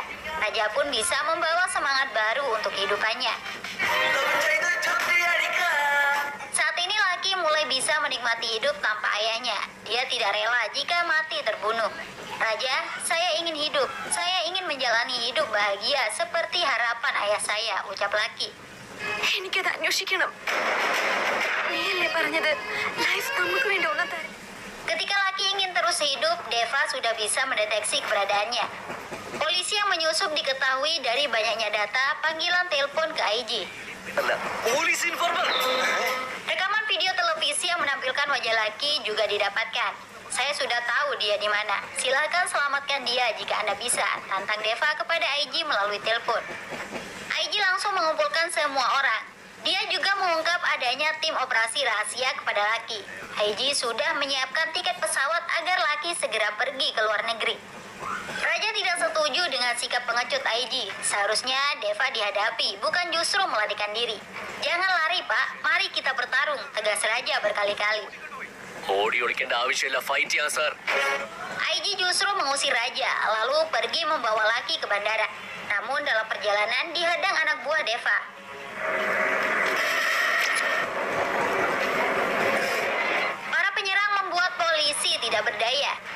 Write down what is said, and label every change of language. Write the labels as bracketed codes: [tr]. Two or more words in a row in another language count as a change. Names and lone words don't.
[id] Raja pun bisa membawa semangat baru untuk kehidupannya. Saat ini Lucky mulai bisa menikmati hidup tanpa ayahnya. Dia tidak rela jika mati terbunuh. Raja, saya ingin hidup. Saya ingin menjalani hidup bahagia seperti harapan ayah saya, ucap Lucky. [ml] എനിക്കത് അന്വേഷിക്കണം. നീയല്ലേ പറഞ്ഞത് ലൈഫ് നമുക്ക് വേണ്ടി ഒന്നും തരും. [id] Ketika Lucky ingin terus hidup, Deva sudah bisa mendeteksi keberadaannya. Polisi yang menyusup diketahui dari banyaknya data panggilan telepon ke IG. [en] police informer. [id] Rekaman video televisi yang menampilkan wajah Lucky juga didapatkan. Saya sudah tahu dia di mana. Silakan selamatkan dia jika Anda bisa, tantang Deva kepada IG melalui telepon. IG langsung mengumpulkan semua orang. Dia juga mengungkap adanya tim operasi rahasia kepada Lucky. Aiji sudah menyiapkan tiket pesawat agar Lucky segera pergi ke luar negeri. Raja tidak setuju dengan sikap pengecut Aiji. Seharusnya Deva dihadapi, bukan justru melarikan diri. Jangan lari, Pak. Mari kita bertarung, tegas Raja berkali-kali. [ml] ഓടി ഒളിക്കേണ്ട ആവശ്യമില്ല, ഫൈറ്റ് ചെയ്യാം സർ. [id] Aiji justru mengusir Raja, lalu pergi membawa Lucky ke bandara. Namun dalam perjalanan dihadang anak buah Deva. Para penyerang membuat polisi tidak berdaya.